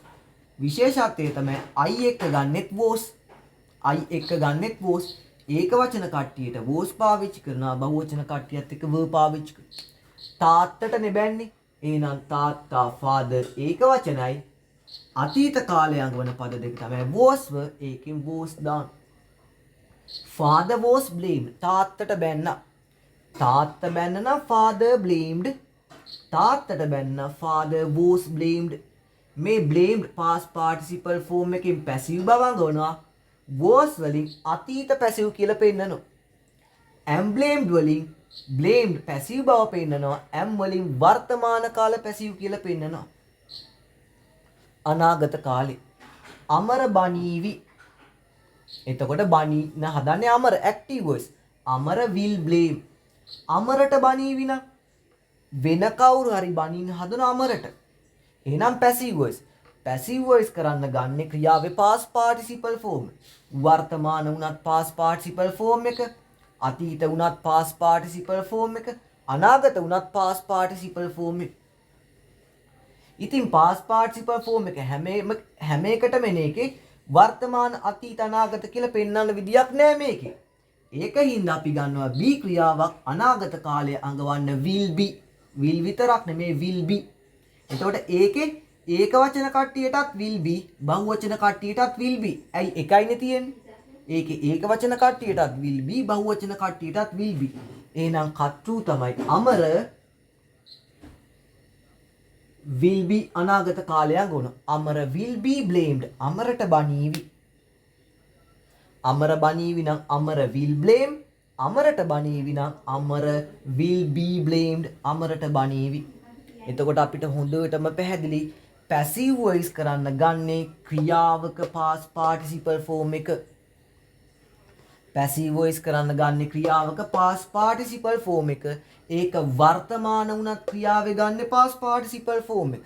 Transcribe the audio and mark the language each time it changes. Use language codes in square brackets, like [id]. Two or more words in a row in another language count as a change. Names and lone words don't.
[si] විශේෂත්වය තමයි I එක්ක ගන්නෙත් was, I එක්ක ගන්නෙත් was. ඒක වචන කට්ටියට was පාවිච්චි කරනවා, බහුවචන කට්ටියත් එක්ක were පාවිච්චි කරනවා. තාත්තට නෙබැන්නේ. එහෙනම් තාත්තා father ඒක වචනයි. අතීත කාලය අඟවන පද දෙක තමයි [en] was were, [si] ඒකෙන් was දාන්න. [en] father was blamed [si] තාත්තට බැන්නා. තාත්තා බැන්න නම් [en] father blamed. [si] තාත්තට බැන්න [en] father was blamed. [si] මේ blamed [en] past participle form [si] එකෙන් passive බව අඟවනවා. was වලින් අතීත passive කියලා පෙන්නනවා. [en] am blamed [si] වලින් [en] blamed passive [si] බව පෙන්නනවා. am වලින් වර්තමාන කාල passive කියලා පෙන්නනවා. අනාගත කාලේ අමර බනීවි. එතකොට බනින හදන්නේ අමර [en] active voice. අමර will blame. [si] අමරට බනීවි නම් වෙන කවුරු හරි බනින්න හදන අමරට. එහෙනම් [en] passive voice. passive voice [si] කරන්න ගන්න ක්‍රියාවේ [en] past participle form. [si] වර්තමාන වුණත් [en] past participle form [si] එක, අතීත වුණත් [en] past participle form [si] එක, අනාගත වුණත් [en] past participle form [si] එක. ඉතින් [en] past participle form [si] එක හැම එකටම එන එකේ වර්තමාන අතීත අනාගත කියලා පෙන්වන්න විදියක් නෑ මේකේ. ඒකින්ද අපි ගන්නවා B ක්‍රියාවක් අනාගත කාලය අඟවන්න [en] will be. [si] will විතරක් නෙමේ [en] will be. [si] එතකොට ඒකේ ඒක වචන කට්ටියටත් [en] will be [si] බහුවචන කට්ටියටත් [en] will be. [si] ඇයි එකයිනේ තියෙන්නේ. ඒකේ ඒක වචන කට්ටියටත් [en] will be [si] බහුවචන කට්ටියටත් [en] will be. [si] එහෙනම් කර්තෘ තමයි අමර [en] will be [si] අනාගත කාලයක් ගොන. [en] අමර will be blamed. [si] අමරට බනීවි. අමර බනීවි නම් අමර [en] will blame. [si] අමරට බනීවි නම් අමර [en] will be blamed. [si] අමරට බනීවි. එතකොට අපිට හොඳටම පැහැදිලි [en] passive voice [si] කරන්න ගන්නේ ක්‍රියාවක [en] past participle form [si] එක. [en] passive voice [si] කරන්න ගන්නේ ක්‍රියාවක [en] past participle form [si] එක. ඒක වර්තමාන වුණත් ක්‍රියාවේ ගන්න [en] past participle form [si] එක.